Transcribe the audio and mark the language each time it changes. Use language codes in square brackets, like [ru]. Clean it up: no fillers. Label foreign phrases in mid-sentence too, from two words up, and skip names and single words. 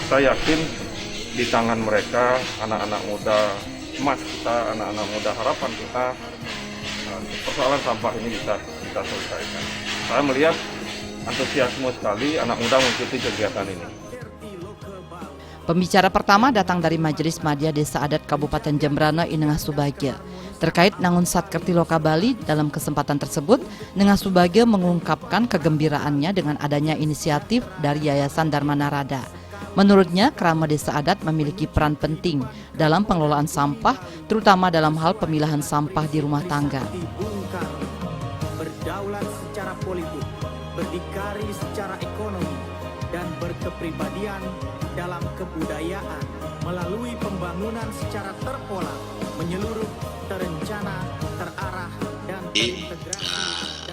[id] Saya yakin di tangan mereka, anak-anak muda emas kita, anak-anak muda harapan kita, persoalan sampah ini bisa kita selesaikan. Saya melihat antusiasme sekali anak muda mengikuti kegiatan ini. Pembicara pertama datang dari Majelis Madya Desa Adat Kabupaten Jembrana Inengah Subagya. Terkait Nangun Satkertiloka Bali, dalam kesempatan tersebut, Inengah Subagya mengungkapkan kegembiraannya dengan adanya inisiatif dari Yayasan Dharma Narada. Menurutnya, Krama Desa Adat memiliki peran penting dalam pengelolaan sampah, terutama dalam hal pemilahan sampah di rumah tangga. Berdaulat secara politik, berdikari secara ekonomi, dan berkepribadian dalam kebudayaan melalui pembangunan secara terpola, menyeluruh, terencana, terarah, dan terintegrasi.